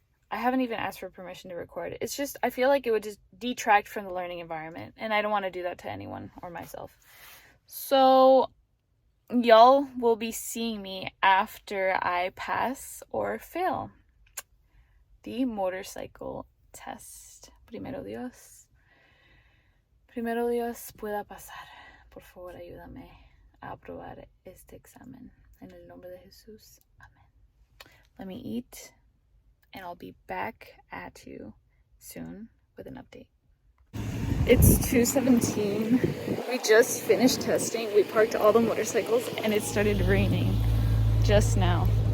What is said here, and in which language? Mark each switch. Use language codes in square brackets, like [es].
[en] I haven't even asked for permission to record. It's just, I feel like it would just detract from the learning environment, and I don't want to do that to anyone or myself. So y'all will be seeing me after I pass or fail the motorcycle test. [es] Primero Dios pueda pasar. Por favor, ayúdame a aprobar este examen. En el nombre de Jesús. Amen. [en] Let me eat, and I'll be back at you soon with an update. It's 2:17. We just finished testing. We parked all the motorcycles and it started raining just now.